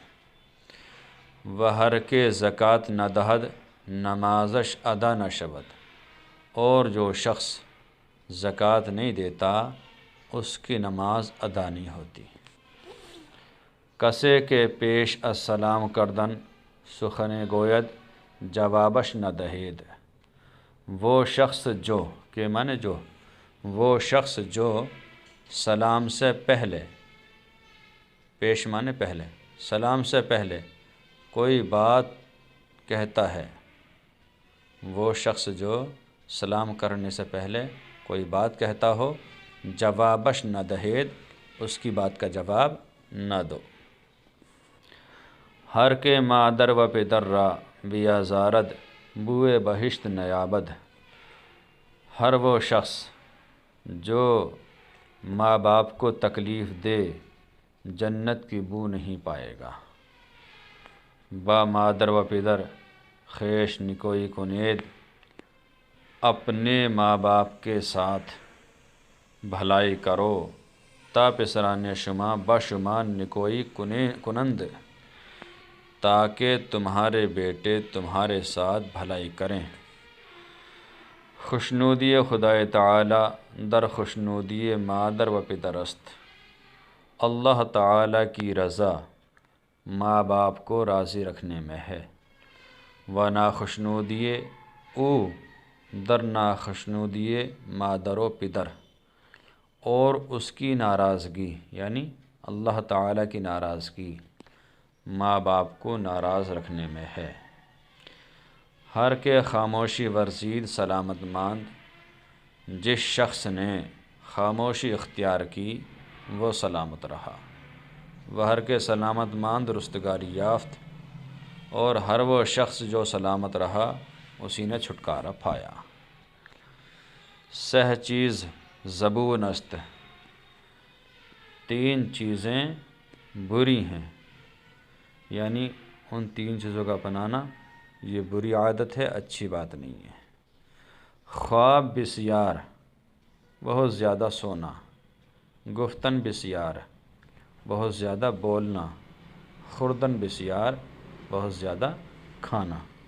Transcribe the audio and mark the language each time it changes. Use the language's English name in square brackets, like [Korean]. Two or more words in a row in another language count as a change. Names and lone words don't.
[Persian] وہ ہر کے زکوٰۃ نہ دہد، نمازش ادا نہ شود، [Urdu] اور جو شخص زکوٰۃ نہیں دیتا اس کی نماز ادا نہیں ہوتی۔ [Persian] کسے کے پیش السلام کردن سخن گوید، جوابش نہ دہید۔ [Urdu] وہ شخص جو کہ مانے جو، وہ شخص جو سلام سے پہلے، پیش مانے پہلے، سلام سے پہلے کوئی بات کہتا ہے، وہ شخص جو سلام کرنے سے پہلے کوئی بات کہتا ہو، [Persian] جوابش نہ دہید، [Urdu] اس کی بات کا جواب نہ دو۔ [Persian] ہر کے مادر و پدر را بیازارد، بوئے بہشت نیابد۔ [Urdu] ہر وہ شخص جو ماں باپ کو تکلیف دے جنت کی بو نہیں پائے گا۔ [Persian] با مادر و پدر خیش نکوئی کنید، [Urdu] اپنے ماں باپ کے ساتھ بھلائی کرو [Persian] تا پسران شما بشما نکوئی کنند، [Urdu] تاکہ تمہارے بیٹے تمہارے ساتھ بھلائی کریں۔ [Persian] خوشنودی خدائے تعالی در خوشنودی مادر و پدر است۔ [Urdu] اللہ تعالی کی رضا ماں باپ کو راضی رکھنے میں ہے، [Persian] و ناخوشنودی او در ناخوشنودی مادر و پدر، [Urdu] اور اس کی ناراضگی یعنی اللہ تعالیٰ کی ناراضگی ماں باپ کو ناراض رکھنے میں ہے۔ [Persian] ہر کے خاموشی ورزید سلامت ماند، [Urdu] جس شخص نے خاموشی اختیار کی وہ سلامت رہا۔ [Persian] وہ ہر کے سلامت ماند رستگاری یافت، [Urdu] اور ہر وہ شخص جو سلامت رہا اسی نے چھٹکارا پایا۔ [Persian] سہ چیز زبون است، [Urdu] 3 چیزیں بری ہیں، یعنی ان 3 چیزوں کا اپنانا یہ بری عادت ہے، اچھی بات نہیں ہے۔ [Persian] خواب بسیار، [Urdu] بہت زیادہ سونا، [Persian] گفتن بسیار، [Urdu] بہت زیادہ بولنا، [Persian] خوردن بسیار، [Urdu] بہت زیادہ کھانا۔